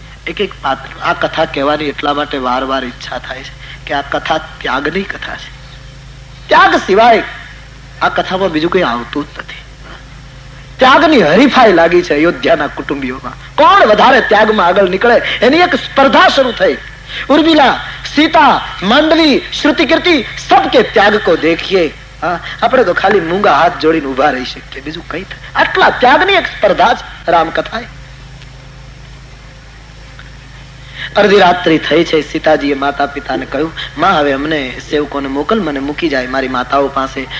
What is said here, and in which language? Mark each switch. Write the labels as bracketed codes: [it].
[gu] એક એક પાત્ર, આ કથા કહેવાની એટલા માટે વાર વાર ઈચ્છા થાય છે કે આ કથા ત્યાગની કથા છે. ત્યાગ સિવાય આ કથામાં બીજું કઈ આવતું જ નથી. ત્યાગની હરીફાઈ લાગી છે અયોધ્યાના કુટુંબીઓમાં. કોણ વધારે ત્યાગમાં આગળ નીકળે એની એક સ્પર્ધા શરૂ થઈ. [hi] ઉર્મિલા, सीता, मांडवी, श्रुति कीर्ति सबके त्याग को देखिए. [gu] આપણે તો ખાલી મૂંગા હાથ જોડીને ઉભા રહી શકીએ, બીજું કઈ થાય. આટલા ત્યાગની એક સ્પર્ધા છે રામકથા. અડધી રાત્રિ થઈ છે. સીતાજીએ માતા પિતાને કહ્યું, માં હવે અમને સેવકોને મોકલ, મને મૂકી જાય મારી માતાઓ પાસે.